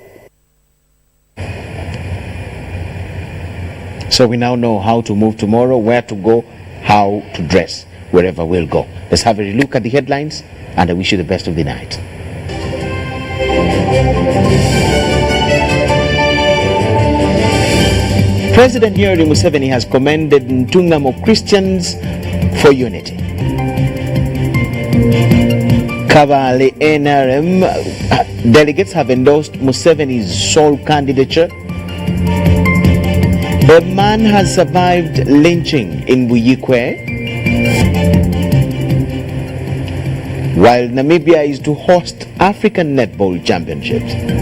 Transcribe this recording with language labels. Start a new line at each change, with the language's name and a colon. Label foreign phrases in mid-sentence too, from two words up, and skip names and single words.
English: So we now know how to move tomorrow, where to go, how to dress wherever we'll go. Let's have a look at the headlines, and I wish you the best of the night. President Yoweri Museveni has commended Ntungamo Christians for unity. Kabale NRM delegates have endorsed Museveni's sole candidature. A man has survived lynching in Buyikwe, while Namibia is to host African Netball Championships.